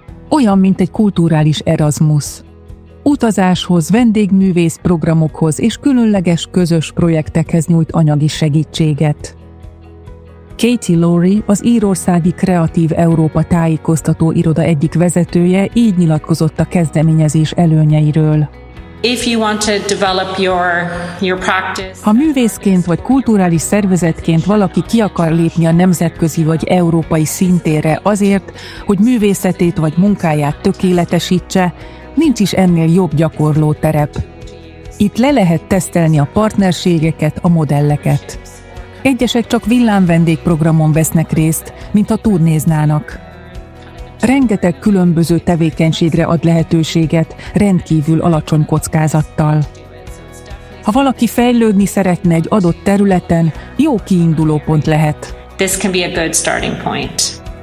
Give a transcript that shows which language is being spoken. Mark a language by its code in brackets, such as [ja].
[hu] Olyan, mint egy kulturális Erasmus. Utazáshoz, vendégművész programokhoz és különleges közös projektekhez nyújt anyagi segítséget. Katie Laurie, az írországi Kreatív Európa tájékoztató iroda egyik vezetője így nyilatkozott a kezdeményezés előnyeiről. [en] If you want to develop your practice. [hu] Ha művészként vagy kulturális szervezetként valaki ki akar lépni a nemzetközi vagy európai szintérre azért, hogy művészetét vagy munkáját tökéletesítse, nincs is ennél jobb gyakorló terep. Itt le lehet tesztelni a partnerségeket, a modelleket. Egyesek csak villámvendégprogramon vesznek részt, mint ha turnéznának. Rengeteg különböző tevékenységre ad lehetőséget, rendkívül alacsony kockázattal. Ha valaki fejlődni szeretne egy adott területen, jó kiinduló pont lehet. [en] This can be a good starting point.